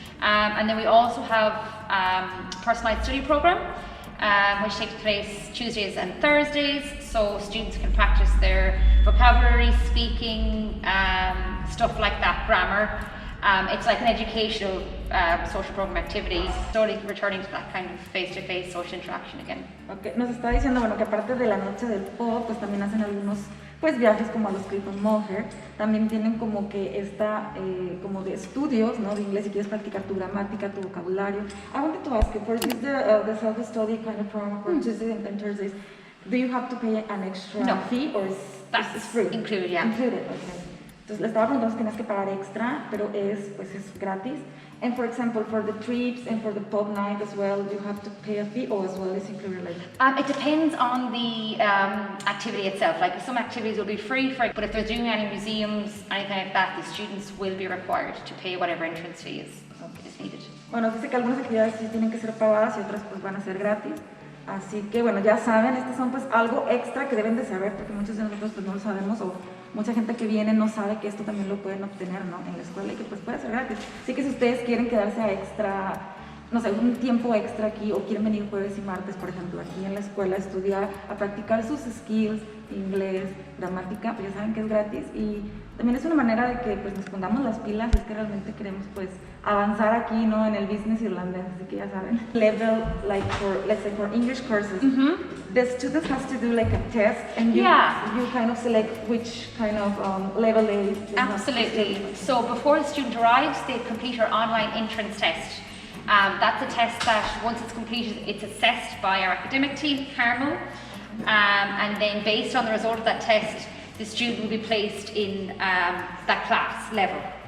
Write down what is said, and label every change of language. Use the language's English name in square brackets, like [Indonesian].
[English] And then we also have personalised study program, which takes place Tuesdays and Thursdays. So students can practice their vocabulary, speaking, stuff like that, grammar. It's like an educational social program activity, slowly returning to that kind of face-to-face social interaction again. Okay. [Spanish] Nos está diciendo, bueno, que aparte de la noche del pub, pues también hacen algunos pues viajes como a los Cliff and Moher. También tienen como que esta como de estudios, ¿no? De inglés, si quieres practicar tu gramática, tu vocabulario. [English] I wanted to ask you, for this the self-study kind of program for Tuesdays and Thursdays, do you have to pay an extra fee or is free? Included, yeah. Included, okay. [Spanish] Entonces le estaba preguntando si tienes que pagar extra, pero es gratis. [English] And for example, for the trips and for the pub night as well, do you have to pay a fee or as well is included later? It depends on the activity itself. Like some activities will be free, but if they're doing any museums, anything like that, the students will be required to pay whatever entrance fee is needed. [Spanish] Bueno, dice que algunas actividades sí tienen que ser pagadas y otras pues van a ser gratis. Así que bueno, ya saben, estas son pues algo extra que deben de saber porque muchos de nosotros pues no lo sabemos o mucha gente que viene no sabe que esto también lo pueden obtener, ¿no? En la escuela y que pues puede ser gratis. Así que si ustedes quieren quedarse a extra, no sé, un tiempo extra aquí o quieren venir jueves y martes, por ejemplo, aquí en la escuela a estudiar, a practicar sus skills, inglés, gramática, pues ya saben que es gratis y también es una manera de que pues nos pongamos las pilas si es que realmente queremos pues avanzar aquí, ¿no? En el business irlandés, así que ya saben. [English] Level, like for, let's say for English courses, the student has to do like a test and you kind of select which kind of level they Absolutely. So before the student arrives, they complete our online entrance test. That's a test that once it's completed, it's assessed by our academic team, Carmel, and then based on the result of that test, the student will be placed in that class level.